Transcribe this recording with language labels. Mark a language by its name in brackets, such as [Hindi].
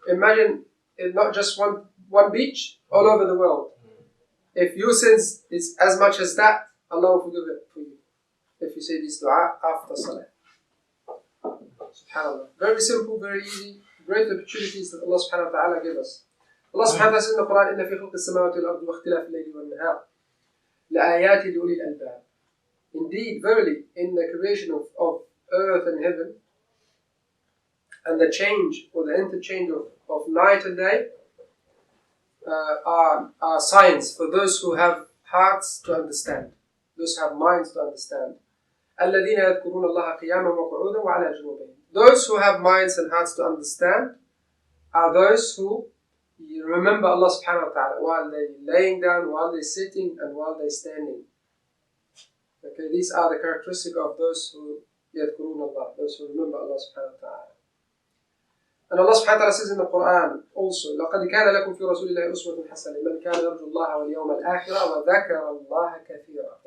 [English] Imagine it's not just one beach, all over the world. If your sins is as much as that, Allah will forgive it for you. If you say this dua after Salah. SubhanAllah. Very simple, very easy. Great opportunities that Allah subhanahu wa ta'ala gives us. Allah subhanahu wa ta'ala says in the Quran, [Arabic] إِنَّ فِي خَلْقِ السَّمَاوَاتِ وَالْأَرْضِ وَاخْتِلَافِ اللَّيْلِ وَالنَّهَارِ لَآيَاتٍ لِأُولِي الْأَلْبَابِ. [English] Indeed, verily, in the creation of earth and heaven, and the change or the interchange of night and day, are signs for those who have hearts to understand, those who have minds to understand. [Arabic] الَّذِينَ يَذْكُرُونَ اللَّهَ قِيَامًا وَقُعُودًا وَعَلَى جُنُوبِهِمْ. [English] Those who have minds and hearts to understand are those who remember Allah subhanahu wa ta'ala while they're laying down, while they're sitting, and while they're standing. Okay, these are the characteristics of those who يذكرون Allah, those who remember Allah subhanahu wa ta'ala. And Allah subhanahu wa ta'ala says in the Quran also, [Arabic] لَقَدْ كَانَ لَكُمْ فِي رَسُولِ اللَّهِ أُسْوَةٌ حَسَنَةٌ لِمَنْ كَانَ يَرْجُو اللَّهَ وَالْيَوْمَ الْآخِرَ وَذَكَرَ اللَّهَ كَثِيرًا.